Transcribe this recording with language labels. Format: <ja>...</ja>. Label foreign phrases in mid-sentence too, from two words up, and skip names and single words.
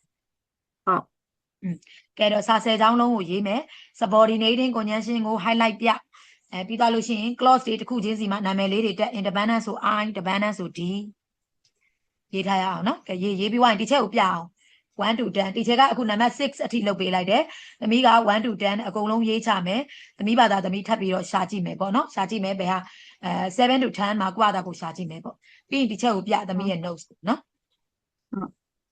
<my>ကဲတော့စာ10ချောင်းလုံးကိုရေးမယ်</my> <en>subordinating conjunction</en> <my>ကို highlight ပြပြီးသွားလို့ရှိရင် clause တွေတစ်ခုချင်းစီမှာနာမည်လေးတွေတက် independent ဆို I dependent ဆို D ရေးထားရအောင်နော်ကဲရေးပြီးသွားရင် teacher ကိုပြအောင်1 to 10 teacher ကအခုနံပါတ်6အထိလုပ်ပေးလိုက်တယ်သမီးက1 to 10အကုန်လုံးရေးချမယ်သမီးဘာသာသမီးထပ်ပြီးတော့ရှာကြည့်မယ်ပေါ့နော်ရှာကြည့်မယ်ဘယ်ဟာ7 to 10မှာကွာတာကိုရှာကြည့်မယ်ပေါ့ပြီးရင် teacher ကိုပြသမီးရဲ့ notes နော်</my>